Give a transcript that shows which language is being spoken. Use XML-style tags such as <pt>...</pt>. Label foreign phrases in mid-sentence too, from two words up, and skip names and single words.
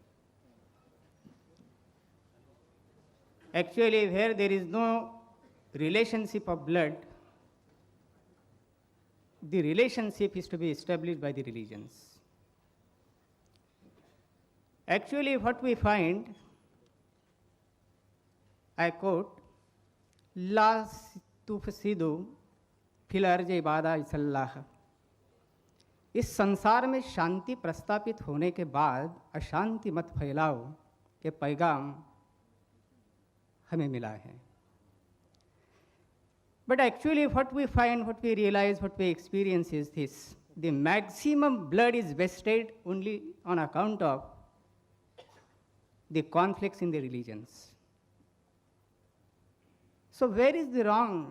<en>Actually, where there is no relationship of blood, the relationship is to be established by the religions. Actually, what we find, I quote,</en> <ar>لا تفسدوا في الأرض بعد إصلاحها.</ar> <hi>इस संसार में शांति प्रस्तापित होने के बाद अशांति मत फैलाओ के पैगाम हमें मिला है.</hi> <en>But actually what we find, what we realize, what we experience is this: the maximum blood is wasted only on account of the conflicts in the religions. So where is the wrong?</en>